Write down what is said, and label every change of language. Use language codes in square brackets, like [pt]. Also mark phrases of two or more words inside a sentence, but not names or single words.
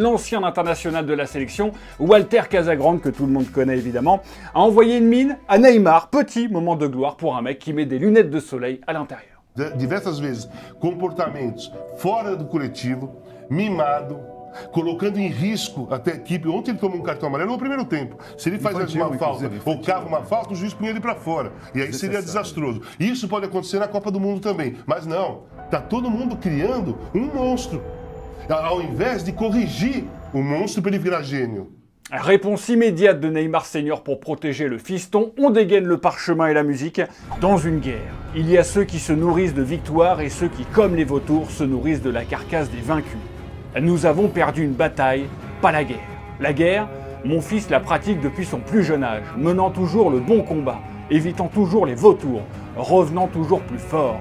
[fr] L'ancien international de la sélection, Walter Casagrande, que tout le monde connaît évidemment, a envoyé une mine à Neymar. Petit moment de gloire pour un mec qui met des lunettes de soleil à l'intérieur. [pt] Diversas vezes, comportamentos fora do coletivo, mimado, colocando em risco até a equipe. Ontem ele tomou cartão amarelo no primeiro tempo. Se ele faz uma falta ou cava uma falta, o juiz punha ele para fora. E aí seria desastroso. Isso pode acontecer na Copa do Mundo também. Mas não, tá todo mundo criando um monstro. Ao invés de corrigir o monstro para ele virar gênio. [fr] Réponse immédiate de Neymar Senior pour protéger le fiston, on dégaine le parchemin et la musique. Dans une guerre, il y a ceux qui se nourrissent de victoires et ceux qui, comme les vautours, se nourrissent de la carcasse des vaincus. Nous avons perdu une bataille, pas la guerre. La guerre, mon fils la pratique depuis son plus jeune âge, menant toujours le bon combat, évitant toujours les vautours, revenant toujours plus fort.